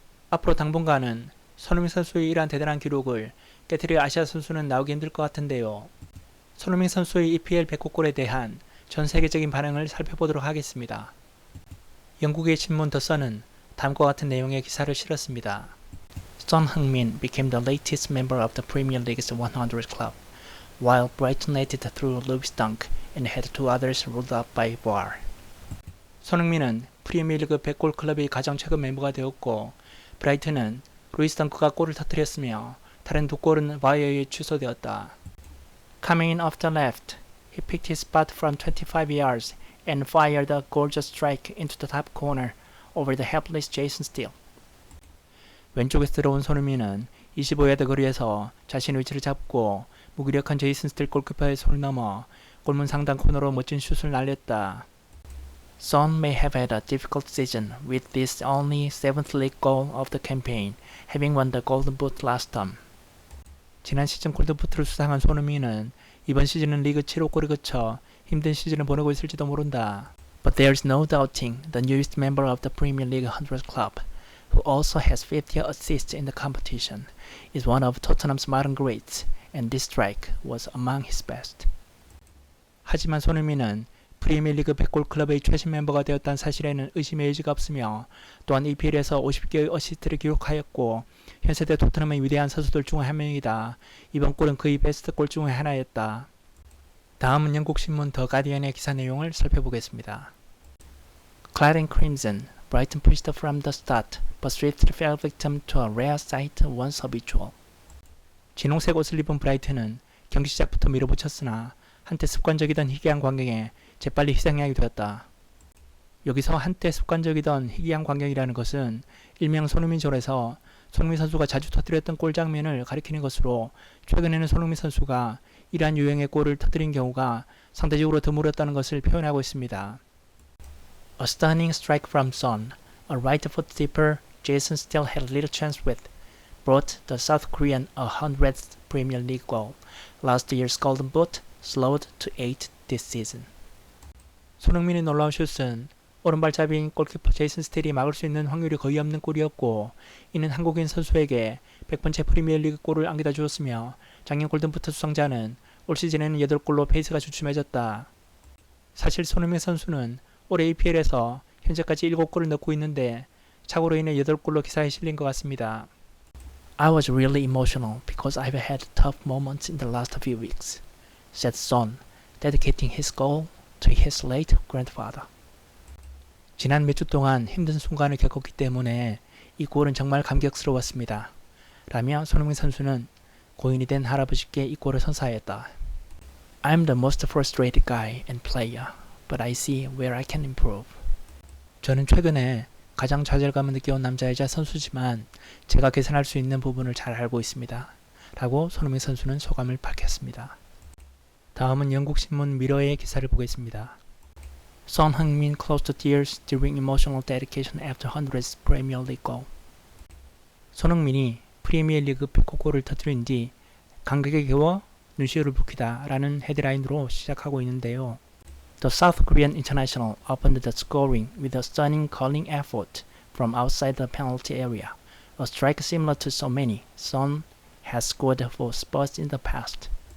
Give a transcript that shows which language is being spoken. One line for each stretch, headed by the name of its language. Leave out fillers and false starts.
Korean: 앞으로 당분간은 손흥민 선수의 이러한 대단한 기록을 깨트릴 아시아 선수는 나오기 힘들 것 같은데요. 손흥민 선수의 EPL 100골에 대한 전 세계적인 반응을 살펴보도록 하겠습니다. 영국의 신문 더 선은 다음과 같은 내용의 기사를 실었습니다.
English: Son Heung-min became the latest member of the Premier League's 100 club, while Brighton led it through Lewis Dunk and had two others ruled out by VAR.
Korean: 손흥민은 프리미어리그 100골 클럽의 가장 최근 멤버가 되었고 브라이튼은 루이스 덩크가 골을 터뜨렸으며 다른 두 골은 VAR에 의해 취소되었다.
English: Coming in off the left, he picked his spot from 25 yards and fired a gorgeous strike into the top corner over the helpless Jason Steele.
Korean: 왼쪽에서 들어온 손흥민은 25야드 거리에서 자신의 위치를 잡고 무기력한 제이슨 스틸 골키퍼의 손을 넘어 골문 상단 코너로 멋진 슛을 날렸다.
English: Son may have had a difficult season with this only 7th league goal of the campaign, having won the Golden Boot last term.
Korean: 지난 시즌 골든부트를 수상한 손흥민은 이번 시즌은 리그 7호 골을 거쳐 힘든 시즌을 보내고 있을지도 모른다.
English: But there's no doubting the newest member of the Premier League 100 club, who also has 50 assists in the competition, is one of Tottenham's modern greats, and this strike was among his best.
Korean: 하지만 손흥민은 프리미어리그 100골 클럽의 최신 멤버가 되었다는 사실에는 의심의 여지가 없으며 또한 EPL에서 50개의 어시스트를 기록하였고 현세대 토트넘의 위대한 선수들 중 한 명이다. 이번 골은 그의 베스트 골 중의 하나였다. 다음은 영국 신문 더 가디언의 기사 내용을 살펴보겠습니다.
English: Clad in crimson, Brighton pushed from the start, but swiftly fell victim to a rare sight once habitual.
Korean: 진홍색 옷을 입은 브라이튼은 경기 시작부터 밀어붙였으나 한때 습관적이던 희귀한 광경에 재빨리 희생양이 되었다. 여기서 한때 습관적이던 희귀한 광경이라는 것은 일명 손흥민존에서 손흥민 선수가 자주 터뜨렸던 골 장면을 가리키는 것으로 최근에는 손흥민 선수가 이러한 유형의 골을 터뜨린 경우가 상대적으로 드물었다는 것을 표현하고 있습니다.
English: A stunning strike from Son, a right foot dipper Jason still had little chance with, brought the South Korean a 100th Premier League goal, last year's Golden Boot slowed to 8 this season.
Korean: 손흥민의 놀라운 슛은 오른발잡이인 골키퍼 제이슨 스틸이 막을 수 있는 확률이 거의 없는 골이었고 이는 한국인 선수에게 100번째 프리미어리그 골을 안겨다 주었으며 작년 골든부트 수상자는 올 시즌에는 8골로 페이스가 주춤해졌다. 사실 손흥민 선수는 올해 EPL에서 현재까지 7골을 넣고 있는데 착오로 인해 8골로 기사에 실린 것 같습니다.
English: I was really emotional because I've had tough moments in the last few weeks, said Son, dedicating his goal to his late grandfather.
Korean: 지난 몇 주 동안 힘든 순간을 겪었기 때문에 이 골은 정말 감격스러웠습니다. 라며 손흥민 선수는 고인이 된 할아버지께 이 골을 선사하였다.
English: I'm the most frustrated guy and player, but I see where I can improve.
Korean: 저는 최근에 가장 좌절감을 느껴온 남자이자 선수지만 제가 개선할 수 있는 부분을 잘 알고 있습니다. 라고 손흥민 선수는 소감을 밝혔습니다. 다음은 영국 신문 미러의 기사를 보겠습니다.
English: Son Heung-min close to tears during emotional dedication after 100th Premier League goal.
Korean: 손흥민이 프리미어리그 100호 골을 터뜨린 뒤 감격에 겨워 눈시울을 붉히다 라는 헤드라인으로 시작하고 있는데요.
English: The South Korean international opened the scoring with a stunning curling effort from outside the penalty area, a strike similar to so many Son has scored for Spurs in the past.